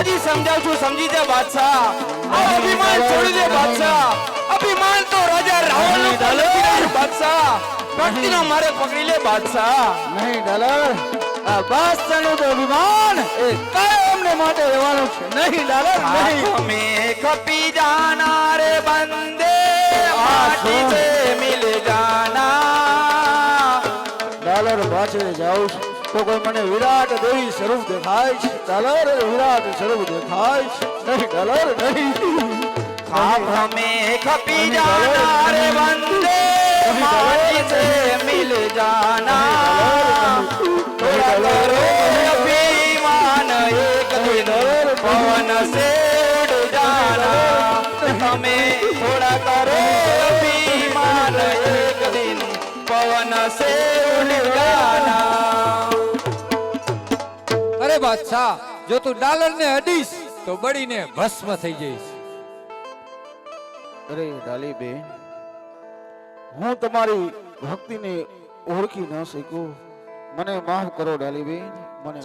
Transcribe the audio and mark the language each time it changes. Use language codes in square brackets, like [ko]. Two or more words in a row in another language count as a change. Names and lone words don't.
[gu] હજી સમજાવ છું, સમજી જા બાદશાહ. આ અભિમાન છોડી દે બાદશાહ. અભિમાન તો રાજા રાવણનું નથી બાદશાહ. ભક્તિનો મારે પકડી લે બાદશાહ. નહીં ડાલર આ બાદશાહનું તો અભિમાન એ કાયમને માટે રહેવાનું છે. નહીં ડાલર નહીં [hi] हमें खपी जाना रे बंदे माटी से मिल जाना. [gu] ડાલર પાસે જાઉં છું તો કોઈ મને વિરાટ દેવી સ્વરૂપ દેખાય છે. ડાલર વિરાટ સ્વરૂપ દેખાય છે. નહીં ડાલર નહીં [hi] आप हमें खपी जाना रे बंदे माटी से मिल जाना. थोड़ा करो अभिमान एक दिन पवन से उड़ जाना. हमें थोड़ा करो अभिमान एक दिन पवन से उड़ जाना. [gu] અરે બાદશાહ, જો તું ડાલર ને અડીશ તો બળીને ભસ્મ થઈ જઈશ. અરે ડાલી બેન હું તમારી ભક્તિને ઓળખી ન શકું. મને માફ કરો ડાલી બેન. મને